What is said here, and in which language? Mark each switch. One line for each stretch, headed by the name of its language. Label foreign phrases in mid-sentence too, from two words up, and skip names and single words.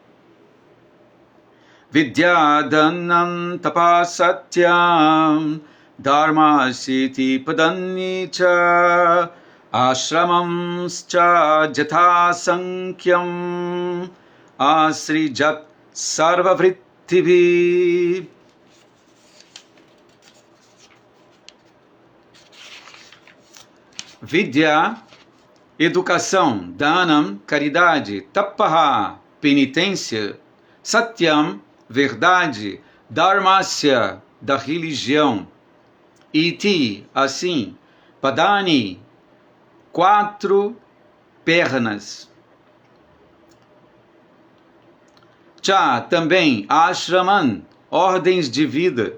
Sanskrit: Vidya dannan tapasatyam dharma siti padani cha ashramamscha jatha sankyam asrijat sarvavrittibhi.
Portuguese: Vidya, educação, dhanam, caridade, tapaha, penitência, satyam, verdade, dharmasya, da religião, iti, assim, padani, 4 pernas. Cha, também, ashraman, ordens de vida.